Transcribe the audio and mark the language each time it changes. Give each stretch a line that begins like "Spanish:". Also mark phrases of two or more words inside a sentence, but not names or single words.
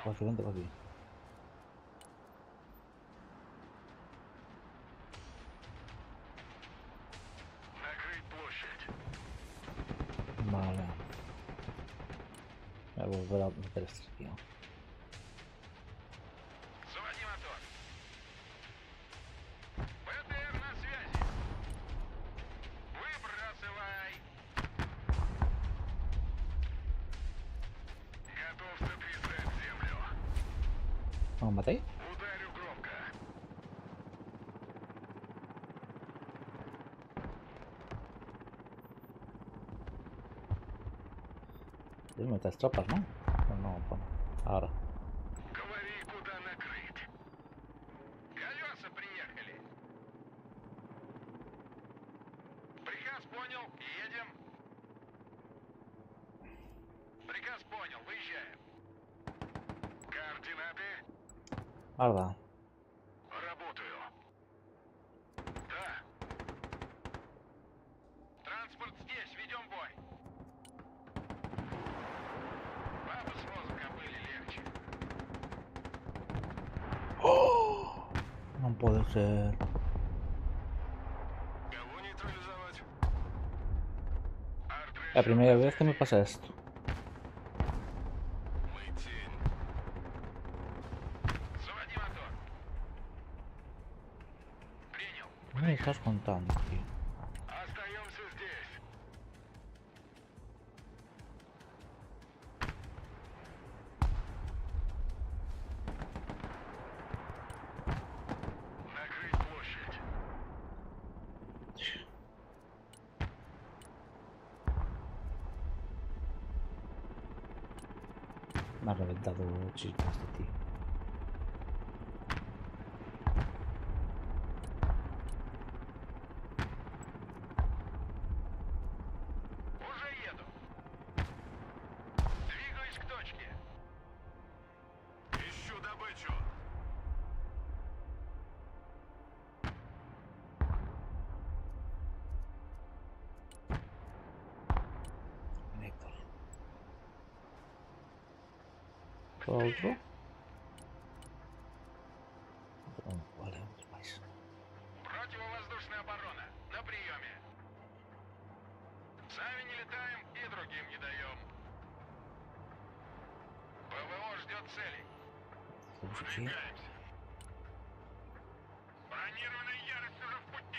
Spanish: Por aquí, vente por aquí.
Russian: Накрыть площадь.
Spanish: Vale. Voy a volver a meter este aquí. ¿No?
Russian: Заводи мотор. БТР на связи. Выбрасывай. Готов сотрясать землю.
Spanish: ¿No matáis?
Russian: Ударю громко.
Spanish: Debe meter tropas, ¿no? No, bueno. Ahora.
Russian: Говори, куда накрыть. Колеса приехали. Приказ понял. Едем. Приказ понял. Выезжаем. Координаты.
Spanish: Ahora.
Russian: Работаю. Да. Транспорт здесь. Ведем бой. Бабы с воздуха были легче.
Spanish: No puede ser.
Russian: Кого нейтрализовать?
Spanish: La primera vez que me pasa esto.
Russian: Мы тень. Заводи мотор. Принял.
Spanish: ¿Qué me estás contando, tío?
Russian: Остаемся здесь. Накрыть площадь.
Spanish: Me ha reventado chispas este tío.
Russian: Уже еду. Двигаюсь к точке. Ищу добычу.
Spanish: Héctor. ¿Todo otro? Oh, vale, otro más.
Russian: Противовоздушная оборона. На приеме. Сами не летаем и другим не даем. ПВО ждет целей. Слушай, Выдвигаемся. Бронированная ярость уже в пути.